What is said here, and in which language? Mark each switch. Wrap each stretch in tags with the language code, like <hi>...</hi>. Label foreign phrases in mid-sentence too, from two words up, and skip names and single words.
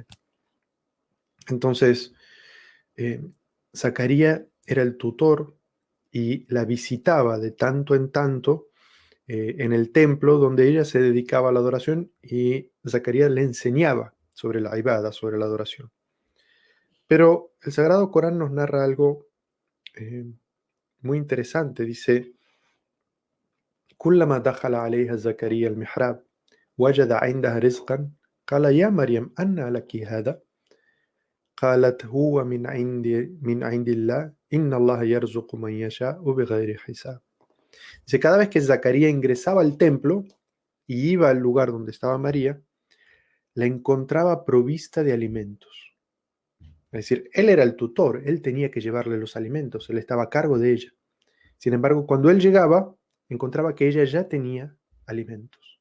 <es>Entonces, Zacarías era el tutor y la visitaba de tanto en tanto en el templo donde ella se dedicaba a la adoración y Zacarías le enseñaba sobre la ibada, sobre la adoración. Pero el Sagrado Corán nos narra algo muy interesante. Dice:</es> <ar>كلما دخل عليها زكريا المحراب وجد عندها رزقا قال يا مريم أنى لك هذا قالت هو من عند الله إن الله يرزق من يشاء بغير حساب.</ar> <es>Dice, cada vez que Zacarías ingresaba al templo y iba al lugar donde estaba María, la encontraba provista de alimentos. Es decir, él era el tutor, él tenía que llevarle los alimentos, él estaba a cargo de ella. Sin embargo, cuando él llegaba, encontraba que ella ya tenía alimentos.</es>